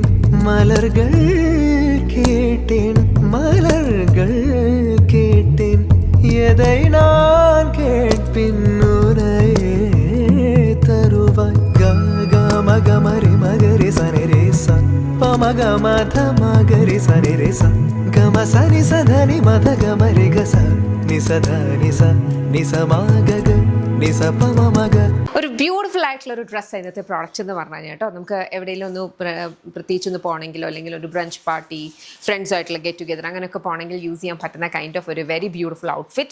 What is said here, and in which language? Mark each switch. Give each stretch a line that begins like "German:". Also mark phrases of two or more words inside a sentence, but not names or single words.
Tamil: மலர்கள் கேட்டேன் மலர்கள் கேட்டேன் எதை நான் கேட்பின் உனையே தருவாய் க மக மரி மகரி சனி ரே ச ப மக மத மகரி சனி ரே ச க ம சனி ச ധനി മത ഗ മരി ഗ സ നി സ ധനി സ നി സ മ ഗ ഗ നി സ പ മ മ ഗ.
Malayalam: ഒരു ബ്യൂട്ടിഫുൾ ആയിട്ടുള്ള ഒരു ഡ്രസ്സ് ഇന്നത്തെ പ്രോഡക്റ്റ് എന്ന് പറഞ്ഞു കഴിഞ്ഞാൽ കേട്ടോ. നമുക്ക് എവിടെയെങ്കിലും ഒന്ന് പ്രത്യേകിച്ചൊന്ന് പോകണമെങ്കിലോ അല്ലെങ്കിൽ ഒരു
English: brunch party
Malayalam: ഫ്രണ്ട്സായിട്ടുള്ള
English: get together
Malayalam: അങ്ങനെയൊക്കെ പോകണമെങ്കിൽ യൂസ് ചെയ്യാൻ പറ്റുന്ന
English: kind of
Malayalam: ഒരു
English: very beautiful outfit.